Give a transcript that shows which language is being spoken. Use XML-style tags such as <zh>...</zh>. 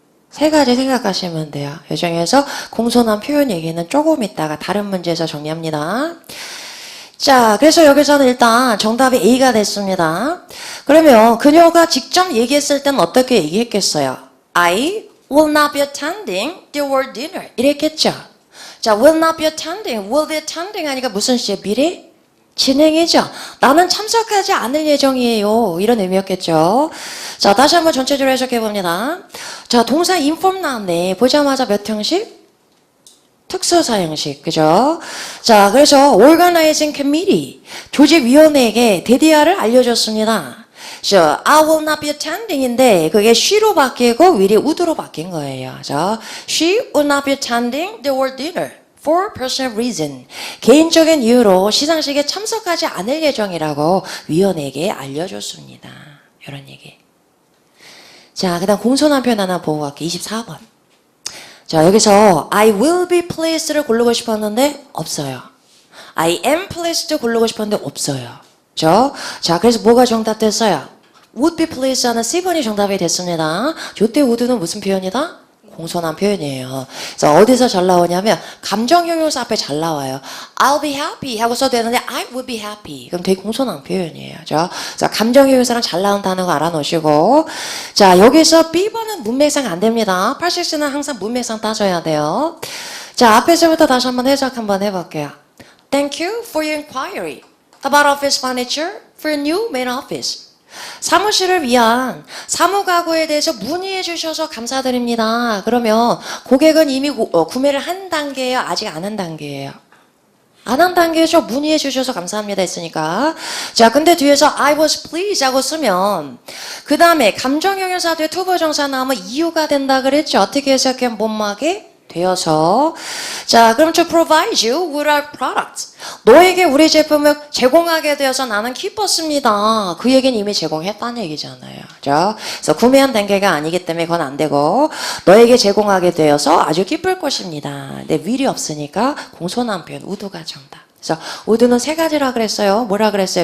<ko>세 가지 생각하시면 돼요. 이 중에서 공손한 표현 얘기는 조금 있다가 다른 문제에서 정리합니다. 자, 그래서 여기서는 일단 정답이 A가 됐습니다. 그러면 그녀가 직접 얘기했을 때는 어떻게 얘기했겠어요?</ko> <en>I will not be attending the world dinner.</en> <ko>이랬겠죠.</ko> <en>자, will not be attending, will be attending</en> <ko>하니까 무슨 시제? 미래? 진행이죠. 나는 참석하지 않을 예정이에요. 이런 의미였겠죠. 자, 다시 한번 전체적으로 해석해 봅니다. 자, 동사 inform 나왔네. 보자마자 몇 형식? 특수사형식, 그죠? 자, 그래서 organizing committee, 조직위원회에게 대디아를 알려줬습니다.</ko> <en>So, I will not be attending</en> <ko>인데 그게 she로 바뀌고 will이 would로 바뀐 거예요.</ko> <en>자, she will not be attending the world dinner for personal reason.</en> <ko>개인적인 이유로 시상식에 참석하지 않을 예정이라고 위원에게 알려줬습니다. 이런 얘기. 자, 그 다음 공손한 표현 하나 보고 갈게요. 24번. 자, 여기서</ko> <en>I will be pleased</en> <ko>를 고르고 싶었는데 없어요.</ko> <en>I am pleased</en> <ko>고르고 싶었는데 없어요. 그죠? 자, 그래서 뭐가 정답 됐어요?</ko> <en>would be pleased</en> <ko>하는 C번이 정답이 됐습니다. 요때 would는 무슨 표현이다? 공손한 표현이에요. 그래서 어디서 잘 나오냐면 감정형용사 앞에 잘 나와요.</ko> <en>I'll be happy</en> <ko>하고 써도 되는데</ko> <en>I will be happy.</en> <ko>그럼 되게 공손한 표현이에요. 그죠? 자, 감정형용사랑 잘 나온다는 거 알아놓으시고. 자, 여기서 B번은 문맥상 안 됩니다. 86C는 항상 문맥상 따져야 돼요. 자, 앞에서부터 다시 한번 해석 한번 해볼게요.</ko> <en>Thank you for your inquiry about office furniture for a new main office.</en> <ko>사무실을 위한 사무가구에 대해서 문의해 주셔서 감사드립니다. 그러면 고객은 이미 구매를 한 단계예요? 아직 안 한 단계예요? 안 한 단계죠. 문의해 주셔서 감사합니다 했으니까. 자, 근데 뒤에서</ko> <en>I was pleased</en> <ko>하고 쓰면 그 다음에 감정형용사 뒤에 투부정사 나오면 이유가 된다 그랬죠. 어떻게 해석해? 못막에 되어서. 자, 그럼</ko> <en>to provide you with our products.</en> <ko>너에게 우리 제품을 제공하게 되어서 나는 기뻤습니다. 그 얘기는 이미 제공했다는 얘기잖아요. 그죠? 그래서 구매한 단계가 아니기 때문에 그건 안 되고 너에게 제공하게 되어서 아주 기쁠 것입니다. 근데 will이 없으니까 공손한 표현 would가 정답. 그래서 would는 세 가지라 그랬어요. 뭐라 그랬어요?</ko>